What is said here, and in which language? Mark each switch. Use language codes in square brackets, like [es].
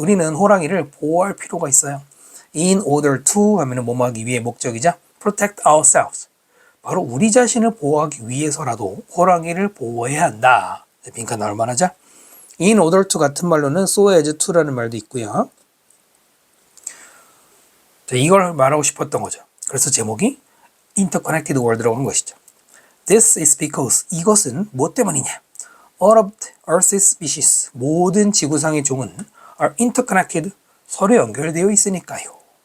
[ko] 우리는 호랑이를 보호할 필요가 있어요. [en] In order to [ko] 하면은 뭐뭐 하기 위해 목적이죠. [en] Protect ourselves. [ko] 바로 우리 자신을 보호하기 위해서라도 호랑이를 보호해야 한다. 빈칸 나올 만하죠? In order to 같은 말로는 [en] so as to [ko] 라는 말도 있고요. 자, 이걸 말하고 싶었던 거죠. 그래서 제목이 Interconnected World라고 하는 것이죠. [en] This is because [ko] 이것은 뭐 때문이냐? [en] All of Earth's species [ko] 모든 지구상의 종은 [en] are interconnected [ko] 서로 연결되어 있으니까요.